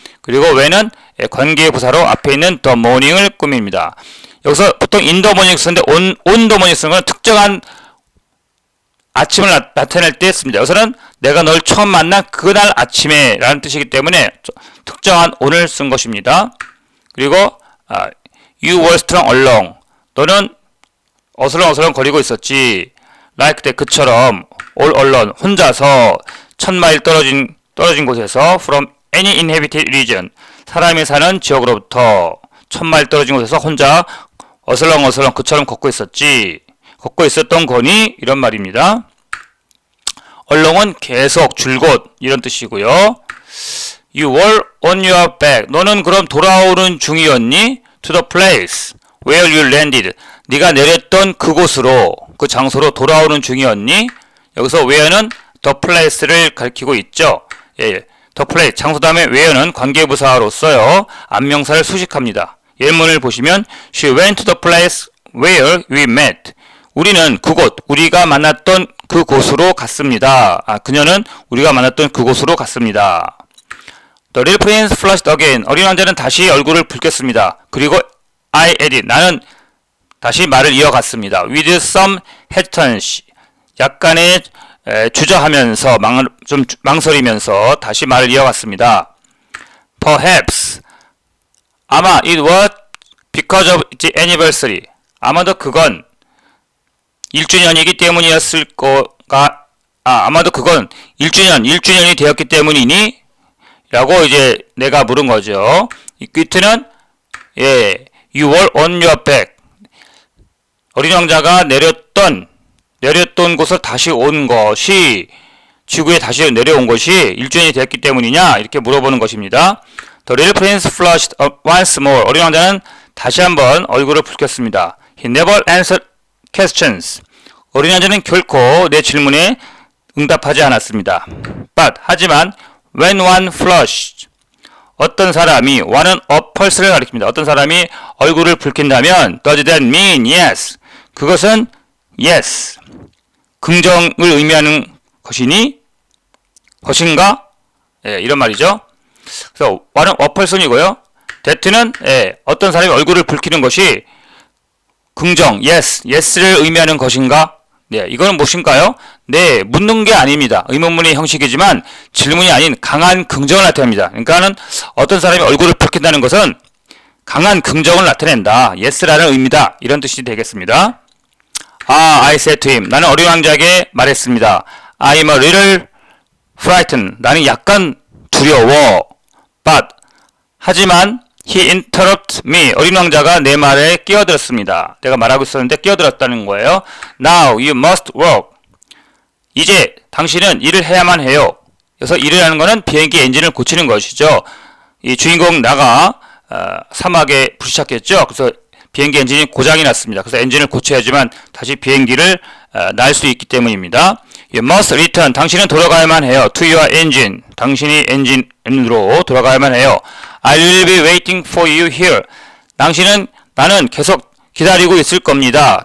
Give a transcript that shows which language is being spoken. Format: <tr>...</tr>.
<ko>그리고 when은 관계 부사로 앞에 있는 the morning을 꾸밉니다. 여기서 보통</ko> <en>in the morning</en> <ko>쓰는데</ko> <en>on the morning</en> <ko>쓰는 건 특정한 아침을 나타낼 때 씁니다. 여기서는 내가 널 처음 만난 그날 아침에 라는 뜻이기 때문에 특정한 on을 쓴 것입니다. 그리고</ko> <en>you were strolling along.</en> <ko>너는 어슬렁어슬렁 거리고 있었지.</ko> <en>like that</en> <ko>그처럼</ko> <en>all alone</en> <ko>혼자서 1000마일 떨어진 떨어진 곳에서</ko> <en>from any inhabited region</en> <ko>사람이 사는 지역으로부터 1000마일 떨어진 곳에서 혼자 어슬렁어슬렁 그처럼 걷고 있었지. 걷고 있었던 거니? 이런 말입니다. along은 계속, 줄곧 이런 뜻이고요.</ko> <en>You were on your back.</en> <ko>너는 그럼 돌아오는 중이었니?</ko> <en>To the place where you landed.</en> <ko>네가 내렸던 그곳으로, 그 장소로 돌아오는 중이었니? 여기서 where는 the place를 가리키고 있죠. 예, the place, 장소 다음에 where는 관계부사로서요. 안명사를 수식합니다. 예문을 보시면</ko> <en>She went to the place where we met.</en> <ko>우리는 그곳, 우리가 만났던 그곳으로 갔습니다. 그녀는 우리가 만났던 그곳으로 갔습니다.</ko> <en>The little prince flushed again.</en> <ko>어린 왕자는 다시 얼굴을 붉혔습니다. 그리고</ko> <en>I added.</en> <ko>나는 다시 말을 이어갔습니다.</ko> <en>With some hesitancy.</en> <ko>약간의 주저하면서, 좀 망설이면서 다시 말을 이어갔습니다.</ko> <en>Perhaps.</en> <ko>아마</ko> <en>it was because of the anniversary.</en> <ko>아마도 그건 1주년이기 때문이었을 거가, 아마도 그건 1주년이 되었기 때문이니? 라고 이제 내가 물은 거죠. 이 끝에는, 예,</ko> <en>you were on your back.</en> <ko>어린 왕자가 내렸던 곳을 다시 온 것이, 지구에 다시 내려온 것이 1주년이 되었기 때문이냐? 이렇게 물어보는 것입니다.</ko> <en>The little prince flushed once more.</en> <ko>어린 왕자는 다시 한번 얼굴을 붉혔습니다.</ko> <en>He never answered questions.</en> <ko>어린 왕자는 결코 내 질문에 응답하지 않았습니다.</ko> <en>But,</en> <ko>하지만,</ko> <en>when one flushed.</en> <ko>어떤 사람이, one은 a person을 가리킵니다. 어떤 사람이 얼굴을 붉힌다면,</ko> <en>does that mean yes?</en> <ko>그것은 yes. 긍정을 의미하는 것이니? 것인가? 예, 이런 말이죠. 그래서 one은 a person이고요. that는 어떤 사람이 얼굴을 붉히는 것이 긍정, yes를 의미하는 것인가? 네, 이거는 무엇인가요? 네, 묻는 게 아닙니다. 의문문의 형식이지만 질문이 아닌 강한 긍정을 나타냅니다. 그러니까는 어떤 사람이 얼굴을 붉힌다는 것은 강한 긍정을 나타낸다. yes라는 의미다. 이런 뜻이 되겠습니다.</ko> <en>I said to him.</en> <ko>나는 어린 왕자에게 말했습니다.</ko> <en>I'm a little frightened.</en> <ko>나는 약간 두려워.</ko> <en>But,</en> <ko>하지만</ko> <en>he interrupted me.</en> <ko>어린 왕자가 내 말에 끼어들었습니다. 내가 말하고 있었는데 끼어들었다는 거예요.</ko> <en>Now you must work.</en> <ko>이제 당신은 일을 해야만 해요. 그래서 일이라는 것은 비행기 엔진을 고치는 것이죠. 이 주인공 나가 사막에 불시착했죠. 그래서 비행기 엔진이 고장이 났습니다. 그래서 엔진을 고쳐야지만 다시 비행기를 날 수 있기 때문입니다.</ko> <en>You must return.</en> <ko>당신은 돌아가야만 해요.</ko> <en>To your engine.</en> <ko>당신이 엔진으로 돌아가야만 해요.</ko> <en>I will be waiting for you here.</en> <ko>나는 계속 기다리고 있을 겁니다.</ko>